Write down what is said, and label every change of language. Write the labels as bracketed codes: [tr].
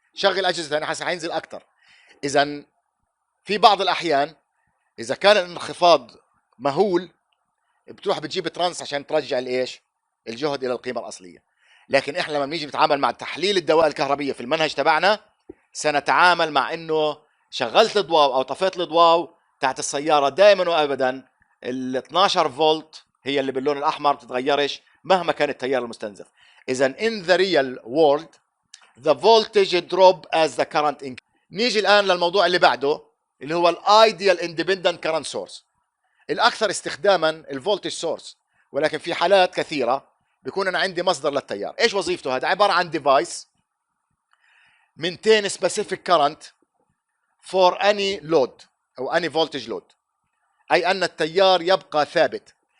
[ar] شغل اجهزه ثانيه حينزل اكثر. اذا في بعض الاحيان اذا كان الانخفاض مهول بتروح بتجيب ترانس عشان ترجع الايش؟ الجهد الى القيمه الاصليه. لكن احنا لما بنيجي نتعامل مع تحليل الدوائر الكهربيه في المنهج تبعنا سنتعامل مع انه شغلت الضواو او طفيت الضواو تحت السياره دائما وابدا ال 12 فولت هي اللي باللون الاحمر بتتغيرش مهما كان التيار المستنزف. [en] اذا in the real world the voltage drop as the current increase. [ar] نيجي الان للموضوع اللي بعده اللي هو الايديال اندبندنت كرنت سورس. الاكثر استخداما الفولتج سورس، ولكن في حالات كثيره بيكون انا عندي مصدر للتيار. ايش وظيفته؟ هذا عباره عن ديفايس [en] maintain specific current for any load [ar] او any voltage load، اي ان التيار يبقى ثابت.